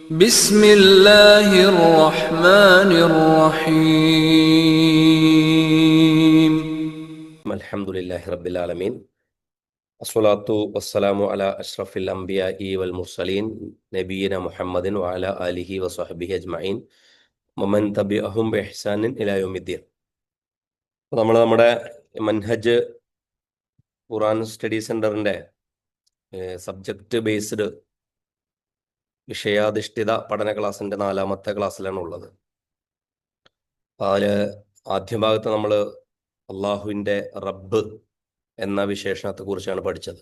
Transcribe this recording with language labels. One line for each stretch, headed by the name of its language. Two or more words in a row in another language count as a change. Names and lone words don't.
Arabic: بسم الله الرحمن الرحيم الحمد لله رب العالمين الصلاة والسلام على أشرف الأنبياء والمرسلين نبينا محمد وعلى آله وصحبه أجمعين ومن تبعهم بإحسان إلى يوم الدين.
Malayalam: നമ്മുടെ മൻഹജ് ഖുർആൻ സ്റ്റഡി സെന്ററിന്റെ
English: subject based
Malayalam: വിഷയാധിഷ്ഠിത പഠന ക്ലാസ്സിന്റെ 4ാമത്തെ ക്ലാസ്സിലാണ് ഉള്ളത്. അതില് ആദ്യ ഭാഗത്ത് നമ്മൾ അള്ളാഹുവിന്റെ റബ്ബ് എന്ന വിശേഷണത്തെ കുറിച്ചാണ് പഠിച്ചത്.